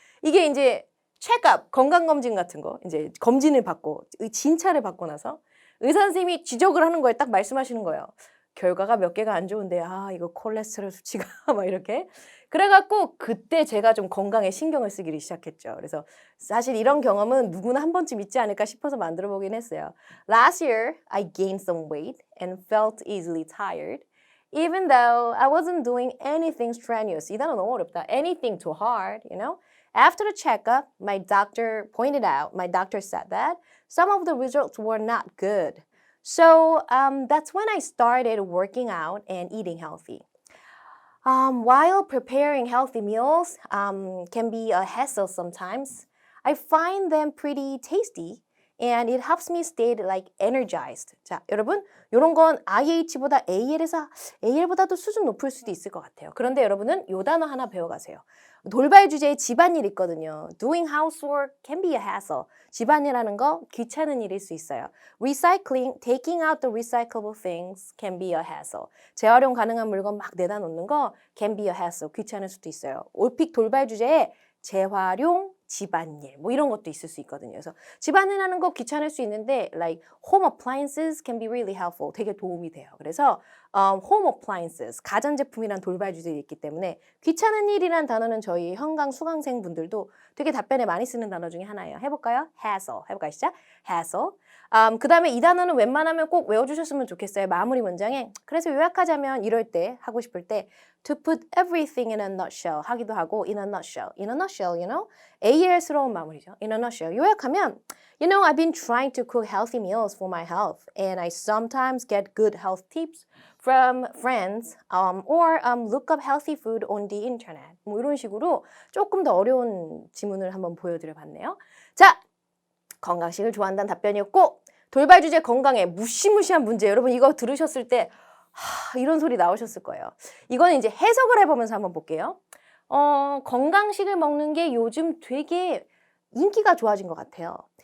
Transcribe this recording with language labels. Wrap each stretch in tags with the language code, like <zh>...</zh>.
<ko>이게 이제 체크업, 건강검진 같은 거, 이제 검진을 받고, 진찰을 받고 나서 의사 선생님이 지적을 하는 거에 딱 말씀하시는 거예요. 결과가 몇 개가 안 좋은데 이거 콜레스테롤 수치가 막 이렇게 그래갖고 그때 제가 좀 건강에 신경을 쓰기를 시작했죠. 그래서 사실 이런 경험은 누구나 한 번쯤 있지 않을까 싶어서 만들어 보긴 했어요.</ko> <en>Last year, I gained some weight and felt easily tired. Even though I wasn't doing anything strenuous.</en> <ko>이 단어 너무 어렵다.</ko> <en>Anything too hard, you know? After the checkup, my doctor said that some of the results were not good. So that's when I started working out and eating healthy. While preparing healthy meals can be a hassle sometimes, I find them pretty tasty and it helps me stay like energized.</en> <ko>자, 여러분, 이런 건 IH보다 AL보다도 수준 높을 수도 있을 것 같아요. 그런데 여러분은 이 단어 하나 배워가세요. 돌발 주제에 집안일 있거든요.</ko> <en>Doing housework can be a hassle.</en> <ko>집안일하는 거 귀찮은 일일 수 있어요.</ko> <en>Recycling, taking out the recyclable things can be a hassle.</en> <ko>재활용 가능한 물건 막 내다 놓는 거</ko> <en>can be a hassle.</en> <ko>귀찮을 수도 있어요. 올픽 돌발 주제에 재활용, 집안일 뭐 이런 것도 있을 수 있거든요. 그래서 집안일 하는 거 귀찮을 수 있는데</ko> <en>like home appliances can be really helpful.</en> <ko>되게 도움이 돼요. 그래서 home appliances, 가전제품이란 돌발 주제에 있기 때문에 귀찮은 일이란 단어는 저희 현강 수강생 분들도 되게 답변에 많이 쓰는 단어 중에 하나예요. 해볼까요? hassle. 해볼까요? 시작. hassle. 그 다음에 이 단어는 웬만하면 꼭 외워주셨으면 좋겠어요. 마무리 문장에. 그래서 요약하자면 이럴 때, 하고 싶을 때</ko> <en>to put everything in a nutshell</en> <ko>하기도 하고</ko> <en>in a nutshell, you know?</en> <ko>AL스러운 마무리죠.</ko> <en>in a nutshell.</en> <ko>요약하면</ko> <en>You know, I've been trying to cook healthy meals for my health and I sometimes get good health tips from friends or look up healthy food on the internet.</en> <ko>뭐 이런 식으로 조금 더 어려운 지문을 한번 보여드려 봤네요. 자, 건강식을 좋아한다는 답변이었고 돌발 주제 건강에 무시무시한 문제. 여러분 이거 들으셨을 때 이런 소리 나오셨을 거예요. 이거는 이제 해석을 해보면서 한번 볼게요. 건강식을 먹는 게 요즘 되게 인기가 좋아진 것 같아요.</ko>